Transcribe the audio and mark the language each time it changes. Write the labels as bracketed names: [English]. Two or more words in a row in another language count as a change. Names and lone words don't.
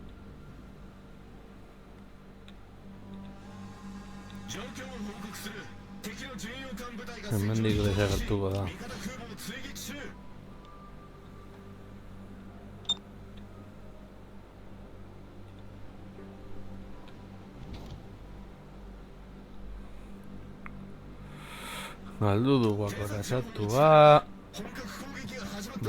[Japanese] 状況を報告する。敵の巡洋艦部隊が [Basque] Hemendik desagertuko da. [Japanese] 味方空母を追撃中。 [Basque] Galdu dugu akorasatua [Japanese] 本格攻撃が始まった。